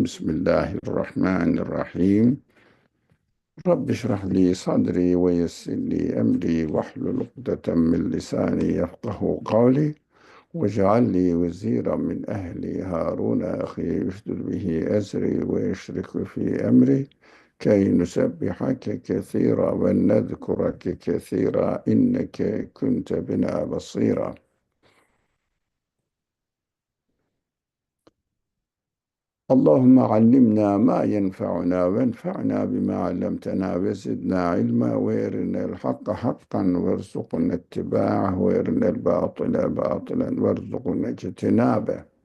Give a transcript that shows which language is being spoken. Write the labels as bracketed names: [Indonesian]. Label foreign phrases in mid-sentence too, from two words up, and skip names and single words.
[Arabic] بِسْمِ اللَّهِ الرَّحْمَٰنِ الرَّحِيمِ. رَبِّ اشْرَحْ لِي صَدْرِي وَيَسِّرْ لِي أَمْرِي وَاحْلُلْ عُقْدَةً مِنْ لِسَانِي يَفْقَهُوا قَوْلِي وَاجْعَلْ لِي وَزِيرًا مِنْ أَهْلِي هَارُونَ أَخِي اشْدُدْ بِهِ أَزْرِي وَأَشْرِكْهُ فِي أَمْرِي كَيْ نُسَبِّحَكَ كَثِيرًا وَنَذْكُرَكَ كَثِيرًا إِنَّكَ كُنْتَ بِنَا بَصِيرًا. اللهم علمنا ما ينفعنا وانفعنا بما علمتنا وزدنا علما وارنا الحق حقا وارزقنا اتباعه وارنا الباطل باطلا وارزقنا اجتنابه.